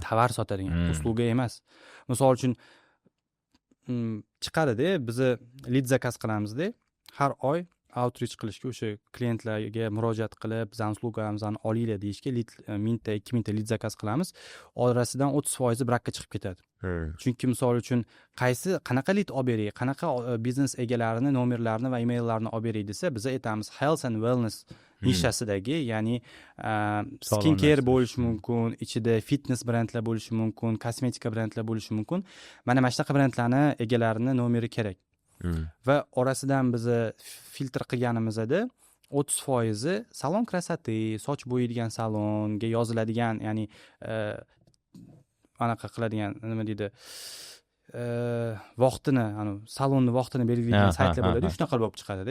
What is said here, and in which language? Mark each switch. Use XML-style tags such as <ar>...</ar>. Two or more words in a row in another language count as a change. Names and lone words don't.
<uz>tovar sotadigan, usluga emas. Misol uchun chiqadida bizni lead zakaz qilamizda, har oy outreach qilishga, o'sha klientlarga murojaat qilib, bizning uslugamizni olinglar deyishga 1000 ta 2000 ta lead zakaz qilamiz. Orasidan 30% brakka chiqib ketadi. Chunki misol uchun qanaqa lead olib beray, qanaqa biznes egalarini nomerlarini va emaillarni olib beray desa, biz aytamiz</uz> <en>health and wellness</en> <uz>nishasidagi, ya'ni</uz> <en>skin care</en> <uz>bo'lishi mumkin, ichida fitness brendlar bo'lishi mumkin, kosmetika brendlar bo'lishi mumkin. Mana shunaqa brendlarni egalarini nomeri kerak. Va orasidan biz filtr qilganimizda 30%</uz> <ru>салон красоты,</ru> <uz>soch bo'yaydigan salonga yoziladigan, ya'ni anaqa qiladigan, nima deydi, vaqtini, salonni vaqtini belgilaydigan saytlar bo'ladi, shunaqa bo'lib chiqadi-da.</uz>